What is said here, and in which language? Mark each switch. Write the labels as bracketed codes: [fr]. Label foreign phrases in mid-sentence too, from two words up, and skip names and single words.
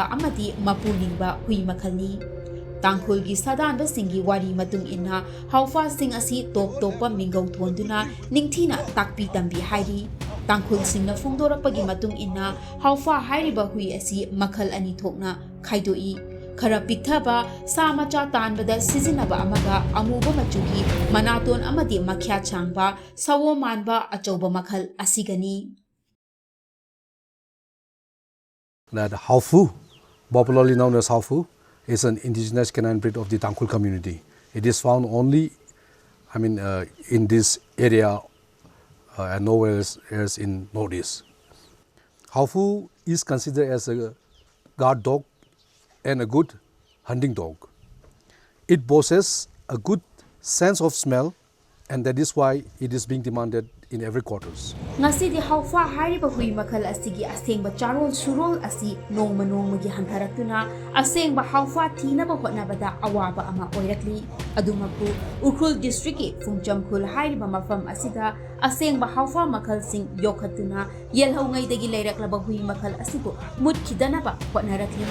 [mni] amadi mapulingba hui makhalni Tangkhul gi sadanba singi wari matung inna Haofa sing asi top topa mingau thonduna ningthina takpi tambi hairi Tangkhul singna phungdorakpagi matung inna Haofa hairiba hui asi makhal ani thokna khaidoi khara piktaba sa macha tanbada sizinaba amaga amuba machugi manaton amadi makhya changba sawo manba achauba makhal asigani [en] that Haofu, popularly known as Haofu, is an indigenous canine breed of the Tangkhul community. It is found only in this area and nowhere else in Northeast. Haofu is considered as a guard dog and a good hunting dog. It possesses a good sense of smell, and that is why it is being demanded in every quarters. [mni] Ngasi di Haofa hairiba hui makhal asigi asengba charol surol asi nongma nongmagi hantharakuna asengba Haofa thinaba hotnabada awaba ama oirakli adumaku Ukhrul district ki Phungcham khul hairiba mafam asida asengba Haofa makhal sing yokhatuna yelhongaidagi leiraklaba hui makhal asibu mutkidanaba hotnarakli